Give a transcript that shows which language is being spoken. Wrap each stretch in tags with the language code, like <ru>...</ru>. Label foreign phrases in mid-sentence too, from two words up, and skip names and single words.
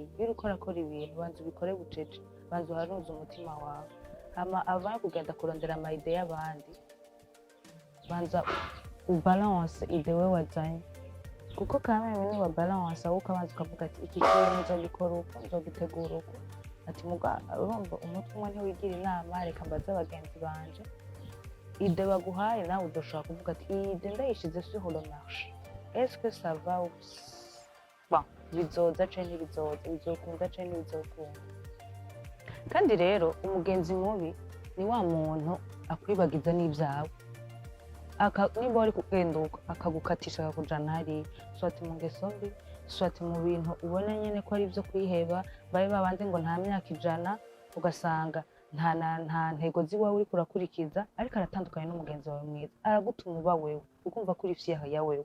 <rn>Iyo uriko urakora ibintu banza ubikore bucece, banza uhanuze umutima wawe, hama avant kugenda kurondera amayide y'abandi banza ubalance ide we wazanye. kuko kameme niba balance aho ukabanza ukavuga ati iki kintu nzogikora uko nzogitegura uko ati muga urumva umutwe umwe ntiwigira inama reka mbaze abagenzi banje ide baguhaye nawe udoshobora kuvuga ati iyi ide ndayishize</rn> <fr>sur le marché est-ce que ça va ou bon</fr> <rn>bizoza canke ntibizoza bizokunda canke ntibizokunda kandi rero umugenzi mubi ni wa muntu akwibagiza n'ibyawe niba wari kugenduka akagukatisha akakujana hariya swati mu ngeso mbi swati mu bintu ubona nyene ko ari ivyo kwiheba babe babandi ngo nta myaka 100 ugasanga nta ntego ziwawe uriko urakurikiza ariko aratandukanye n'umugenzi wawe mwiza aragutuma uba wewe ukumva ko uri fyaha ya wewe</rn>